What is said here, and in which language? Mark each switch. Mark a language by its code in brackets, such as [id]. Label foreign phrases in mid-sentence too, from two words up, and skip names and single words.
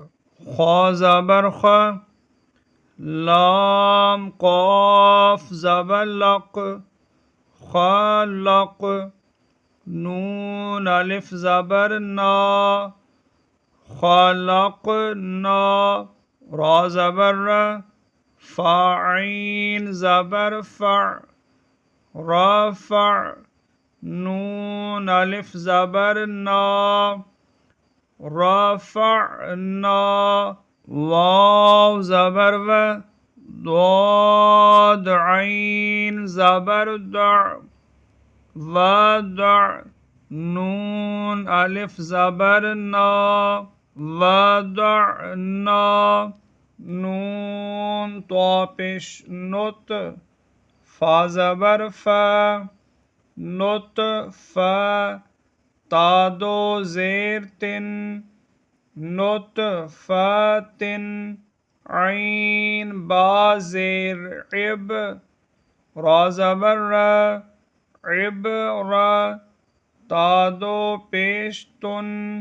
[ur] خا زبر خا، لام قاف زبر لق، خلق، نون الف زبر نا، خلقنا، را زبر را، فاعین زبر فع، رفع، نون الف زبر نا، رفعنا، واو زبر و، ضاد عین زبر دع، ودع، نون الف زبر نا، ودعنا، نون طا پیش نت، فا زبر فا، نطفہ، تا دو زیر تن، نطفۃ، عین با زیر عب، را زبر را، عبرہ، تا دو پیش تن،